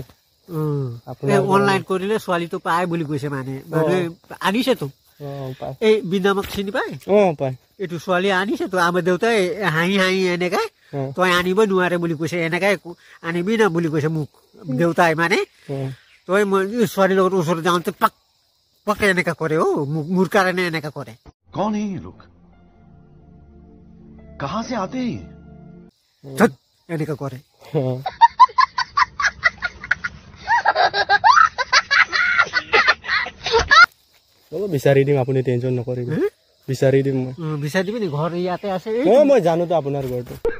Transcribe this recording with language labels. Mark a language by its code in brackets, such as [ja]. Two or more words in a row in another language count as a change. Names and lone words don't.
[as] অনলাইন কৰিলে ছোৱালীটো পায় বুলি কৈছে মানে মানুহে আনিছেতো এই বিনামক চিনি পায় পায় এইটো ছোৱালী আনিছেতো আমাৰ দেউতাই হাঁহি হাঁহি এনেকাই তই আনিব নোৱাৰে বুলি কৈছে এনেকাই আনিবি না বুলি কৈছে মোক দেউতাই মানে তই মই ছোৱালীৰ লগত ওচৰত যাওঁতে পাক পাকে এনেকা কৰে মোৰ কাৰণে এনেকা কৰে [hi] कौन है ये लोग कहां से आते हैं [as] এনেকা কৰে বিচাৰি দিম আপুনি টেনচন নকৰিব বিচাৰি দিম মই বিচাৰি দিবি নি ঘৰ ইয়াতে আছে মই জানো তো আপোনাৰ ঘৰটো